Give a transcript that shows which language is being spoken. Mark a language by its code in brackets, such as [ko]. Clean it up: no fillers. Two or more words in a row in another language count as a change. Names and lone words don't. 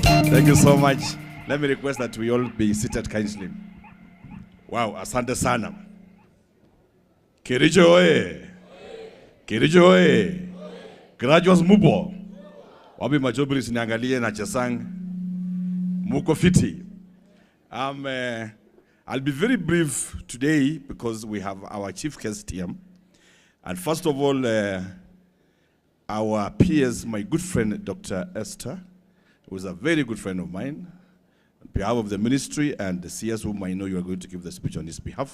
[en] Thank you so much. Let me request that we all be seated kindly. [sw] Wow, asante sana. Kericho oye. Kericho oye. Graduates mupo. Wabi majobri siniangalie na Chesang. Muko fiti. [en] I'll be very brief today because we have our chief guest here. And first of all, our peers, my good friend, Dr. Esther, who is a very good friend of mine, on behalf of the ministry and the CS, whom I know you are going to give the speech on his behalf.